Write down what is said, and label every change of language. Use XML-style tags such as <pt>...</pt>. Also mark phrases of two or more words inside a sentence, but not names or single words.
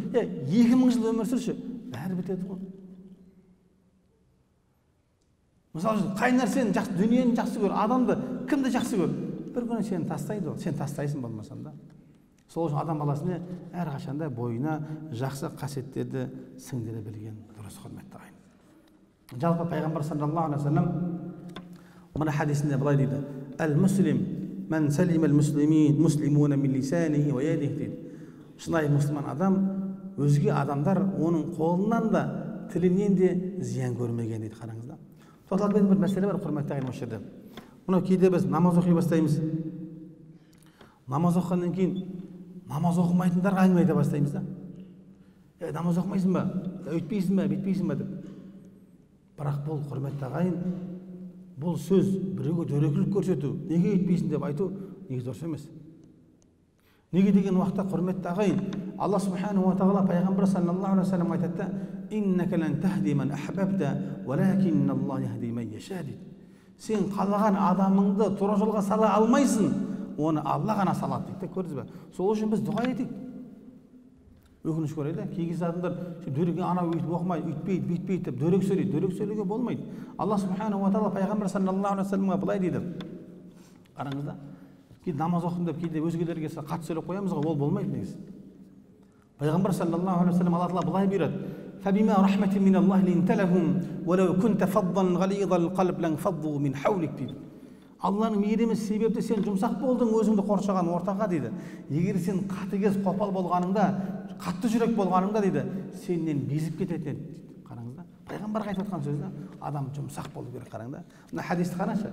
<kk>2000 жыл өмір сүрші, бәрі бітеді ғой. Мысалы үшін, қай нәрсені жақсы, дүниені жақсы көр, адамды кімді жақсы көр? Бір күні сені тастайды ол, сен тастайсың болмасам да. Сол үшін адам баласына әрқашанда бойына жақсы қасиеттерді сіңдіре білген дұрыс, құрметті ағайын. Жалпы пайғамбар</kk> <ar>صلى الله عليه وسلم</ar> <kk>мына хадисінде былай дейді:</kk> <ar>"المسلم من سلم المسلمون من لسانه ويده" дейді.</ar> <kk>Шынайы мұсылман адам өзге адамдар оның қолынан да тілінен де зиян көрмеген дейді. Қараңыздар. Тоқталып кеткен бір мәселе бар, құрметті ағайын, осы жерде. Мынау кейде біз намаз оқи бастаймыз. Намаз оқығаннан кейін намаз оқымайтындарға әңгіме айта бастаймыз да. Намаз оқымайсың ба? Өйтпейсің ба, бүйтпейсің ба деп. Бірақ бұл, құрметті ағайын, бұл сөз біреуге дөрекілік көрсету, неге өйтпейсің деп айту неге дұрыс емес. Неге деген уақытта, құрметті ағайын, Алла</kk> <ar>سبحانه وتعالى пайғамбар صلى الله عليه وسلم айтады: "إنك لن تهدي من أحببت ولكن الله يهدي من يشاء" дейді.</ar> <kk>Сен қалаған адамыңды тура жолға сала алмайсың, оны Алла ғана салады дейді. Көрдіңіз бе? Сол үшін біз дұға етейік. Өкінішке орай да, кей кезде адамдар дөрекі анау өйтіп оқымайды, өйтпейді, бүйтпейді деп дөрекі сөйлейді. Дөрекі сөйлеуге болмайды. Алла</kk> <ar>سبحانه وتعالى</ar> <kk>пайғамбар</kk> <ar>صلى الله عليه وسلم</ar> <kk>былай дейді. Қараңызда. Кейде намаз оқыдым деп кейде өзгелерге қатты сөйлеп қоямыз ғой, ол болмайды негізі.</kk> <ar>Пайғамбар صلى الله عليه وسلم</ar> <kk>Алла Тағала былай бұйырады:</kk> <ar>"فبما رحمة من الله لنت لهم ولو كنت فظا غليظ القلب لانفضوا من حولك" дейді.</ar> <kk>Алланың мейірімі себепті сен жұмсақ болдың өзіңді қоршаған ортаға дейді. Егер сен қатыгез қопал болғаныңда, қатты жүрек болғаныңда дейді, сенен безіп кететін еді. Қараңызда. пайғамбарға айтып жатқан сөзі адам жұмсақ болу керек. Қараң да, мына хадисті қарашы.</kk>